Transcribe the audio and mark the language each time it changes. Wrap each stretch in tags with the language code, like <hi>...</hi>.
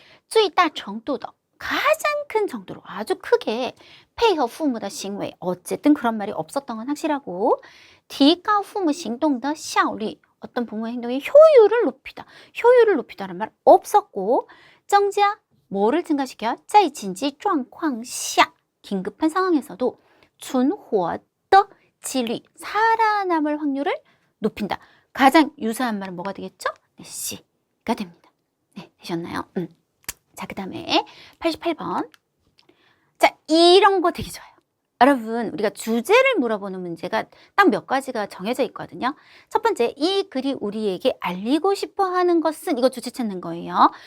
<zh>最大程度的</zh> <ko>가장 큰 정도로 아주 크게</ko> <zh>配合父母的行为</zh> <ko>어쨌든 그런 말이 없었던 건 확실하고</ko> <zh>提高父母行动的效率</zh> <ko>어떤 부모의 행동의 효율을 높이다. 효율을 높이다라는 말 없었고 增加 뭐를 증가시켜요?</ko> <zh>在紧急状况下</zh> <ko>긴급한 상황에서도</ko> <zh>存活的几率</zh> <ko>살아남을 확률을 높인다. 가장 유사한 말은 뭐가 되겠죠? 네, C가 됩니다. 네, 되셨나요? 자, 그 다음에 88번. 자, 이런 거 되게 좋아요. 여러분, 우리가 주제를 물어보는 문제가 딱 몇 가지가 정해져 있거든요. 첫 번째, 이 글이 우리에게 알리고 싶어 하는 것은 이거 주제 찾는 거예요.</ko>